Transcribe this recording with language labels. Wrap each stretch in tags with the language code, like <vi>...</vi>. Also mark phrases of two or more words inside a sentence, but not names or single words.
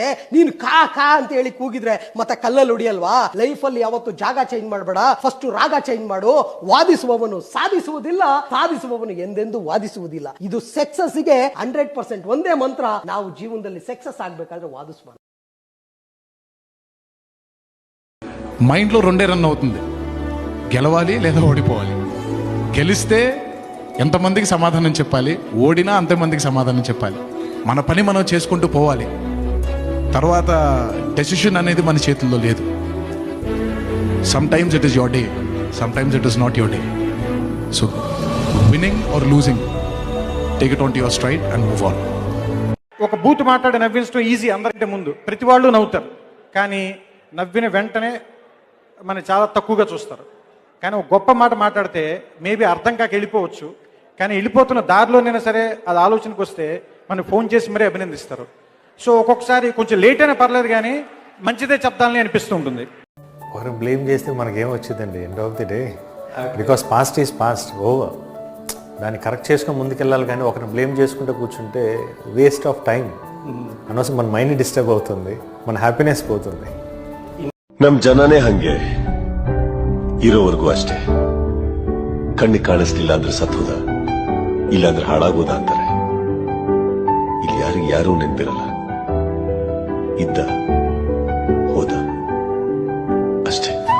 <kn>ನೀನು ಕಾ ಕಾ ಅಂತ ಹೇಳಿ ಕೂಗಿದ್ರೆ ಮತ್ತೆ ಕಲ್ಲಲ್ಲಿ ಹೊಡಿಯಲ್ವಾ? ಲೈಫ್ ಅಲ್ಲಿ ಯಾವತ್ತು ಜಾಗ ಚೇಂಜ್ ಮಾಡಬೇಡ, ಫಸ್ಟ್ ರಾಗ ಚೇಂಜ್ ಮಾಡು. ವಾದಿಸುವವನು ಸಾಧಿಸುವುದಿಲ್ಲ, ಸಾಧಿಸುವವನು ಎಂದೆಂದೂ ವಾದಿಸುವುದಿಲ್ಲ. ಇದು ಸಕ್ಸಸ್ ಗೆ 100% ಒಂದೇ ಮಂತ್ರ. ನಾವು ಜೀವನದಲ್ಲಿ ಸಕ್ಸಸ್ ಆಗ್ಬೇಕಾದ್ರೆ ವಾದಿಸಬಾರ್ದು.</kn> <te>మైండ్లో రెండే రన్ అవుతుంది, గెలవాలి లేదా ఓడిపోవాలి. గెలిస్తే ఎంతమందికి సమాధానం చెప్పాలి, ఓడినా అంతమందికి సమాధానం చెప్పాలి. మన పని మనం చేసుకుంటూ పోవాలి. తర్వాత డెసిషన్ అనేది మన చేతుల్లో లేదు.</te> <en>Sometimes it is your day, sometimes it is not your day. So winning or losing, take it on to your stride and move on.</en> <te>ఒక బూత్ మాట్లాడి నవ్వించడం ఈజీ, అందరికంటే ముందు ప్రతి వాళ్ళు నవ్వుతారు. కానీ నవ్విన వెంటనే మనం చాలా తక్కువగా చూస్తారు. కానీ ఒక గొప్ప మాట మాట్లాడితే మేబీ అర్థం కాక వెళ్ళిపోవచ్చు, కానీ వెళ్ళిపోతున్న దారిలోనైనా సరే అది ఆలోచనకు వస్తే మనకు ఫోన్ చేసి మరీ అభినందిస్తారు. సో ఒక్కొక్కసారి కొంచెం లేట్ అయినా పర్లేదు, కానీ మంచిదే చెప్తానని అనిపిస్తూ ఉంటుంది. ఒకరిని బ్లేమ్ చేస్తే మనకేం వచ్చిందండి</te> <en>end of the day, because past is past, over.</en> <te>దాన్ని కరెక్ట్ చేసుకుని ముందుకెళ్ళాలి, కానీ ఒకరిని బ్లేమ్ చేసుకుంటూ కూర్చుంటే</te> <en>waste of time.</en> <te>అనవసరం మన</te> <en>mind disturb</en> <te>అవుతుంది, మన హ్యాపీನೆಸ್ పోతుంది.</te> <kn>ನಮ್ ಜನನೇ ಹಂಗೆ ಇರೋವರೆಗೂ ಅಷ್ಟೇ. ಕಣ್ಣಿಗೆ ಕಾಣಿಸ್ಲಿಲ್ಲ ಅಂದ್ರೆ ಸತ್ತೋದ, ಇಲ್ಲಾಂದ್ರೆ ಹಾಳಾಗೋದ ಅಂತಾರೆ. ಇಲ್ಲಿ ಯಾರಿಗೆ ಯಾರೂ ನೆನ್ಪಿರಲ್ಲ, ಇದ್ದ ಹೋದ ಅಷ್ಟೇ.</kn>